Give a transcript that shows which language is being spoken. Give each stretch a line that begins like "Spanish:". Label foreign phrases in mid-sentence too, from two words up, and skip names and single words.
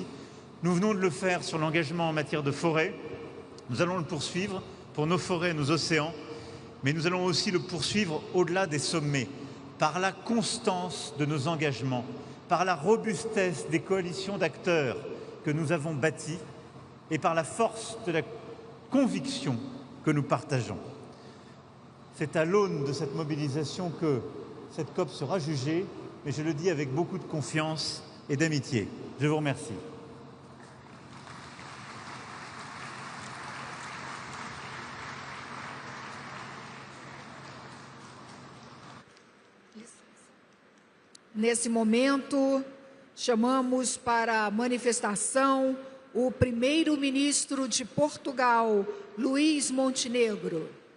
French: Nous venons de le faire sur l'engagement en matière de forêt. Nous allons le poursuivre pour nos forêts, nos océans, mais nous allons aussi le poursuivre au-delà des sommets, par la constance de nos engagements, par la robustesse des coalitions d'acteurs que nous avons bâties et par la force de la conviction que nous partageons. C'est à l'aune de cette mobilisation que cette COP sera jugée, mais je le dis avec beaucoup de confiance et d'amitié. Je vous remercie.
Portuguese: Nesse momento, chamamos para a manifestação o primeiro-ministro de Portugal, Luiz Montenegro.